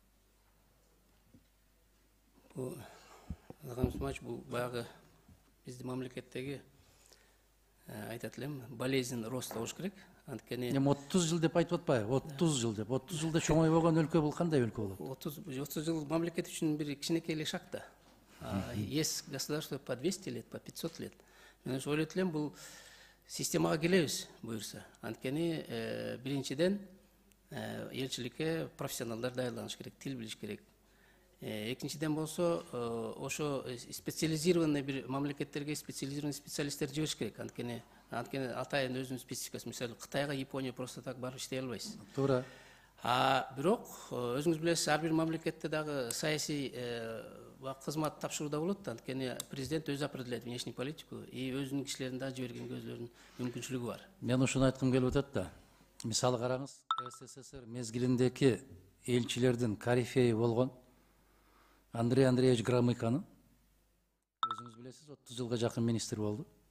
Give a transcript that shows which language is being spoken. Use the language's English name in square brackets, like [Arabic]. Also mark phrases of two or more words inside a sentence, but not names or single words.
[Kyrgyz] Бул баягы биздин мамлекеттеги айтат элем, [Russian] болезнь роста [Kyrgyz] болуш керек. Анткени 30 жыл деп айтып атпайбы? 30 жыл деп. 30 жылда чоңойбогон өлкө бул кандай өлкө болот? 30 жыл мамлекет үчүн бир кичинекей эле шаг да. [Russian] Есть государство по 200 лет, по 500 лет. [Kyrgyz] Мен ойлойт элем, бул системага келебиз буюрса. Анткени биринчиден элчиликке профессионалдар даярланыш керек, тил билиш керек. Экинчиден болсо ошо специализированный бир мамлекеттерге специализированный специалисттер жибериш керек. Анткени Анткени атайын өзүнүн спецификасы, мисалы Кытайга, Япония [Russian] просто так [Kyrgyz] барып иштей албайсыз. Туура. Бирок өзүңүз билесиз, ар бир мамлекетте дагы саясий кызмат тапшырууда болот. Анткени президент өзү [Russian] определяет внешнюю политику и [Kyrgyz] өзүнүн кишилерин дагы жибергенге өзүлөрүнүн мүмкүнчүлүгү бар. Мен ушуну айткым келип атат да. Мисалы караңыз, СССР мезгилиндеги элчилердин корифеи болгон Андрей Андреевич Громыканы өзүңүз билесиз, 30 жылга жакын министр болду.